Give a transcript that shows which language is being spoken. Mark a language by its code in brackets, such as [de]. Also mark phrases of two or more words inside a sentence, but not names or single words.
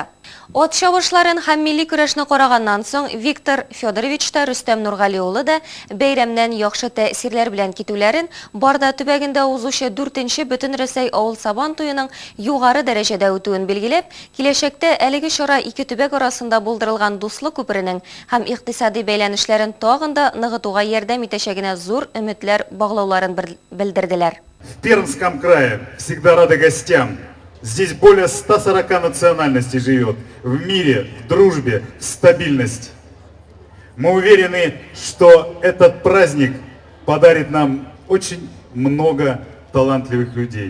[tt] От чабышларын һәм милли көрәшне караганнан соң Виктор Федорович та Рөстәм Нургали улы да бәйрәмнән яхшы тәэсирләр белән китүләр Барда төбәгендә узучы 4нче Бөтенрәсәй авыл Сабантуеның югары дәрәҗәдә үтүен билгеләп, киләчәктә әлеге чара ике төбәк арасында булдырылган дуслык күперенең һәм икътисади бәйләнешләрен тагын да ныгытуга ярдәм итәчәгенә зур өметләр баглауларын белдерделәр. [ru] В Пермском крае всегда рады гостям. Здесь более 140 национальностей живет. В мире, в дружбе, в стабильности. Мы уверены, что этот праздник подарит нам очень много талантливых людей.